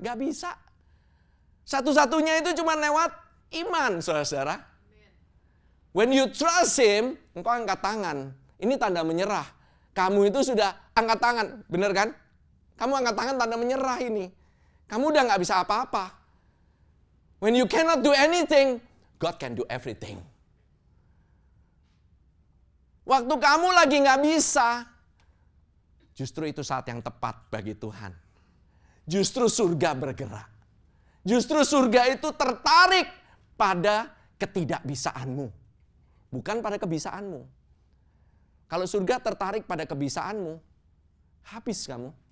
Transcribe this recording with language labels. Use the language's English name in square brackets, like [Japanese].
[Indonesian] Nggak bisa. Satu-satunya itu cuma lewat iman, saudara-saudara. [English] When you trust Him, [Indonesian] engkau angkat tangan. Ini tanda menyerah. Kamu itu sudah angkat tangan, bener kan? Kamu angkat tangan tanda menyerah ini. Kamu udah nggak bisa apa-apa. [English] When you cannot do anything, God can do everything. [Indonesian] Waktu kamu lagi nggak bisa, justru itu saat yang tepat bagi Tuhan. Justru surga bergerak. Justru surga itu tertarik pada ketidakbisaanmu. Bukan pada kebisaanmu. Kalau surga tertarik pada kebisaanmu, habis kamu.